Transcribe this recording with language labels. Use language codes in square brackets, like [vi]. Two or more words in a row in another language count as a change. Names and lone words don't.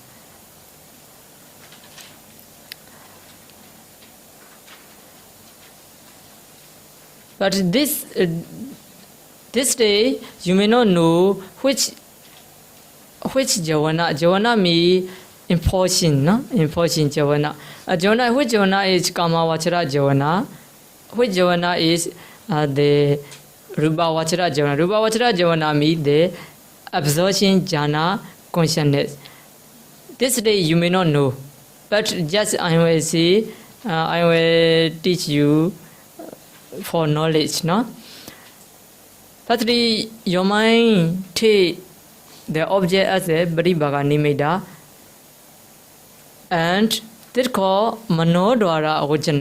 [en] But this day you may not know which jhana. Jhana means impulsion, no? Impulsion jhana. Which jhana is [pi] kama vachara jhana? [en] Which jhana is the [pi] rupa vachara jhana? Rupa vachara jhana [en] means the absorption jhana consciousness. This day you may not know, but just I will say, I will teach you for knowledge, no? Firstly, your mind take the object as a [pi] Paribhaga Nimitta, [en] and this called [pi] Manodwara Ojana.